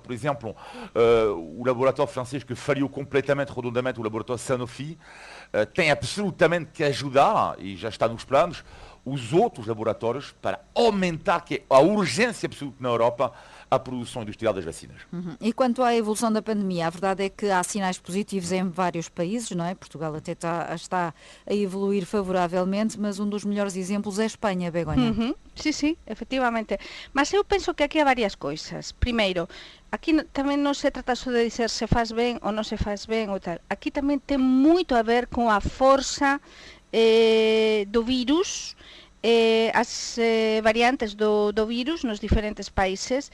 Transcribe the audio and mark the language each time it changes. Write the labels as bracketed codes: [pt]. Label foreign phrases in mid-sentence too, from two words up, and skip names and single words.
[pt] Por exemplo, o laboratório francês que falhou completamente, redondamente, o laboratório Sanofi, tem absolutamente que ajudar, e já está nos planos, os outros laboratórios para aumentar, que é a urgência absoluta na Europa, a produção industrial das vacinas. E quanto à evolução da pandemia, a verdade é que há sinais positivos em vários países, não é? Portugal até está a evoluir favoravelmente, mas um dos melhores exemplos é a Espanha, Begonha. [gl] Sí, efectivamente. Mas eu penso que aquí há varias coisas. Primeiro, aquí tamén non se trata só de dizer se faz ben ou non se faz ben ou tal. Aquí tamén ten moito a ver con a forza do virus, as variantes do virus nos diferentes países.